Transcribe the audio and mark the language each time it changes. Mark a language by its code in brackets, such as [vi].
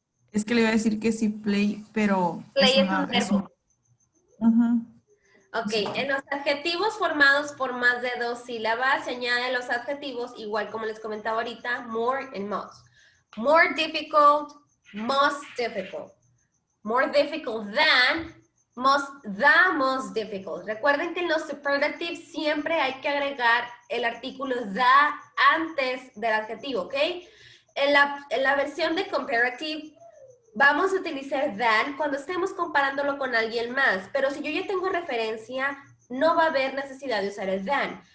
[es] Es que le iba a decir que sí, play, pero... Play es un verbo. Ok, Sí. en los adjetivos formados por más de 2 sílabas se añaden los adjetivos, igual como les comentaba ahorita, more and most. [en] More difficult, most difficult. More difficult than, the most difficult. [es] Recuerden que en los superlatives siempre hay que agregar el artículo the antes del adjetivo, ¿ok? En la versión de comparative vamos a utilizar than cuando estemos comparándolo con alguien más, pero si yo ya tengo referencia, no va a haber necesidad de usar el than.